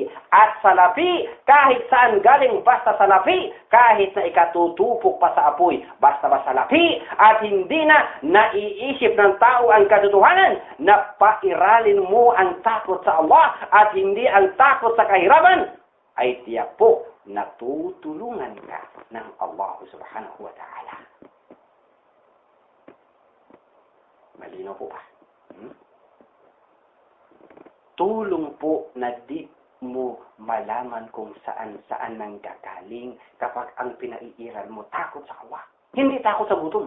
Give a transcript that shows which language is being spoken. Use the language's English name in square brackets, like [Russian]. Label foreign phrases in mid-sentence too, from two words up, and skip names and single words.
[Filipino] At salapi, kahit saan galing, basta salapi, kahit na ikatutupok pa sa apoy, basta ba salapi, at hindi na naiisip ng tao ang katotohanan na pairalin mo ang takot sa Allah at hindi ang takot sa kahirapan, ay tiyak po natutulungan ka ng Allah [Arabic] سبحانه وتعالى. [Filipino] Malinaw po ba? Tulong po na di mo malaman kung saan-saan nang gagaling kapag ang pinaiiral mo takot sa Allah. Hindi takot sa gutom.